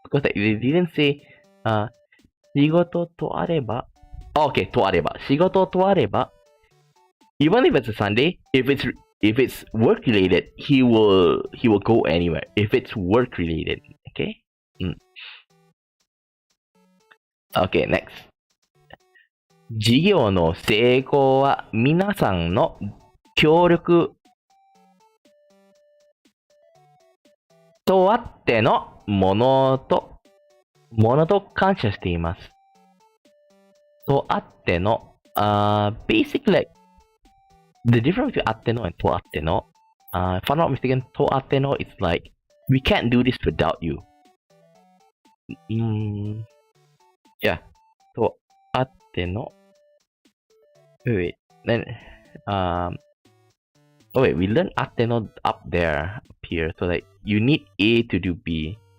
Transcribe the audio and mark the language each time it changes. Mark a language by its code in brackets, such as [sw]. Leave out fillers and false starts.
[en] Because they didn't say, [ja] 仕事とあれば。 Okay, とあれば。仕事とあれば。 [en] Even if it's a Sunday, if it's work related, he will go anywhere. If it's work related, okay? Okay, next. [ja] 事業の成功は皆さんの協力とあってのものと感謝しています。 [en] とあっての、basically like the difference between あっての and とあっての, if I'm not mistaken, とあっての it's like we can't do this without you. Yeah, とあっての wait, then we learned あっての up here, so like you need A to do B.